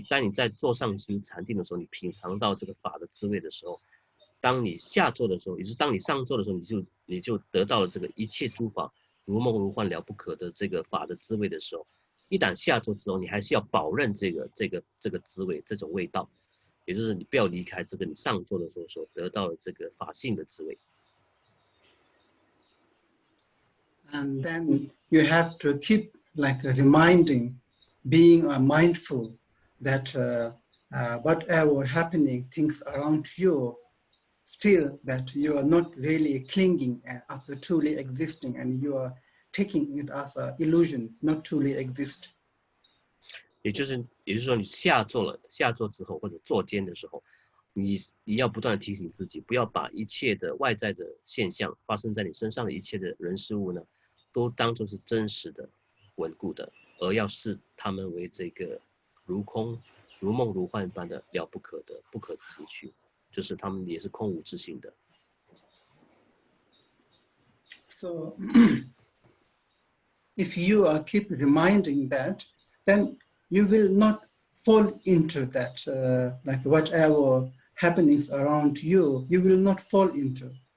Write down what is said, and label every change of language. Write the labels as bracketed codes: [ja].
[zh] 当你在坐上修禅定的时候，你品尝到这个法的滋味的时候，当你下座的时候，也就是当你上座的时候，你就得到了这个一切诸法如梦如幻了不可的这个法的滋味的时候，一旦下座之后，你还是要保任这个滋味，这种味道，也就是你不要离开这个你上座的时候所得到的这个法性的滋味。 [en] And then you have to keep reminding, being mindful that whatever happening, things around you, still that you are not really clinging after truly existing, and you are taking it as an illusion, not truly exist. [zh] 也就是说，你下坐之后或者坐间的时候，你要不断地提醒自己，不要把一切的外在的现象发生在你身上的一切的人事物呢，都当作是真实的、稳固的，而要视他们为这个如空、如梦、如幻般的了不可的、不可执取，就是他们也是空无自性的。 [en] So, if you keep reminding that, then you will not fall into that, like whatever happenings around you, you will not fall into.